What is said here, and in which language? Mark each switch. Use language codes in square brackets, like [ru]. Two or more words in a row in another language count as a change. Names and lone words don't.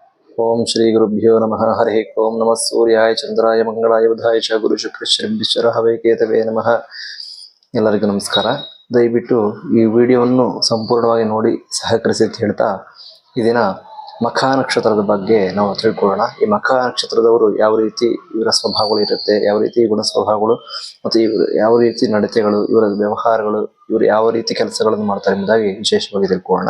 [sa] ಓಂ ಶ್ರೀ ಗುರುಭ್ಯೋ ನಮಃ. ಹರಿ ಓಂ ನಮಃ ಸೂರ್ಯಾಯ ಚಂದ್ರಾಯ ಮಂಗಳಾಯ ಬುಧಾಯ ಚ ಗುರು ಶುಕ್ರ ಶನಿಶ್ಚರ ಹವೇ ಕೇತವೇ ನಮಃ. [kn] ಎಲ್ಲರಿಗೂ ನಮಸ್ಕಾರ. ದಯವಿಟ್ಟು ಈ ವಿಡಿಯೋವನ್ನು ಸಂಪೂರ್ಣವಾಗಿ ನೋಡಿ ಸಹಕರಿಸಿ ಅಂತ ಹೇಳ್ತಾ ಈ ದಿನ ಮಖ ನಕ್ಷತ್ರದ ಬಗ್ಗೆ ನಾವು ತಿಳ್ಕೊಳ್ಳೋಣ. ಈ ಮಖ ನಕ್ಷತ್ರದವರು ಯಾವ ರೀತಿ ಇವರ ಸ್ವಭಾವಗಳು ಇರುತ್ತೆ, ಯಾವ ರೀತಿ ಗುಣ ಸ್ವಭಾವಗಳು ಮತ್ತು ಇವರು ಯಾವ ರೀತಿ ನಡತೆಗಳು, ಇವರ ವ್ಯವಹಾರಗಳು, ಇವರು ಯಾವ ರೀತಿ ಕೆಲಸಗಳನ್ನು ಮಾಡ್ತಾರೆ ಎಂಬುದಾಗಿ ವಿಶೇಷವಾಗಿ ತಿಳ್ಕೊಳ್ಳೋಣ.